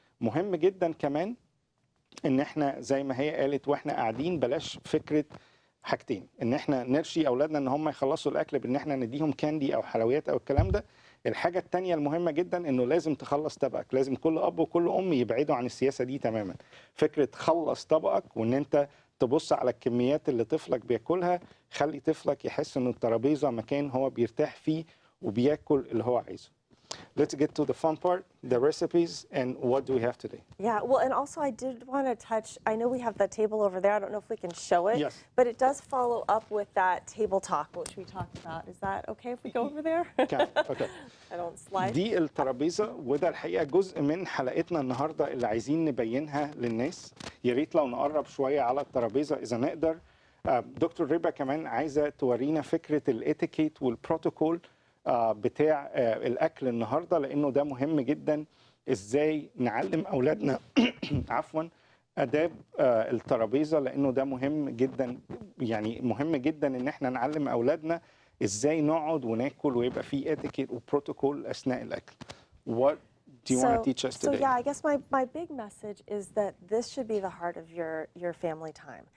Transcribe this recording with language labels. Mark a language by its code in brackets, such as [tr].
[ar] مهم جدا كمان ان احنا زي ما هي قالت واحنا قاعدين بلاش فكره حاجتين، ان احنا نرشي اولادنا ان هم يخلصوا الاكل بان احنا نديهم كاندي او حلويات او الكلام ده. الحاجه الثانيه المهمه جدا انه لازم تخلص طبقك، لازم كل اب وكل ام يبعدوا عن السياسه دي تماما. فكره خلص طبقك وان انت تبص على الكميات اللي طفلك بياكلها، خلي طفلك يحس ان الترابيزه مكان هو بيرتاح فيه وبياكل اللي هو عايزه. [en] Let's get to the fun part, the recipes, and what do we have today? Yeah, well, and also I did want to touch, I know we have the table over there. I don't know if we can show it. Yes. But it does follow up with that table talk, which we talked about. Is that okay if we go over there? Okay, okay. I don't slide. [ar] دي الترابيزة، وده الحقيقة جزء من حلقتنا النهاردة اللي عايزين نبينها للناس. يا ريت لو نقرب شوية على الترابيزة إذا نقدر. دكتور ريبا كمان عايزة تورينا فكرة الاتيكيت والبروتوكول بتاع الأكل النهاردة، لأنه ده مهم جدا. إزاي نعلم أولادنا عفوا آداب الترابيزة، لأنه ده مهم جدا. يعني مهم جدا إن احنا نعلم أولادنا إزاي نقعد وناكل ويبقى في اتيكيت وبروتوكول أثناء الأكل. [en] What do you want to teach us today? So yeah, I guess my big message is that this should be the heart of your family time,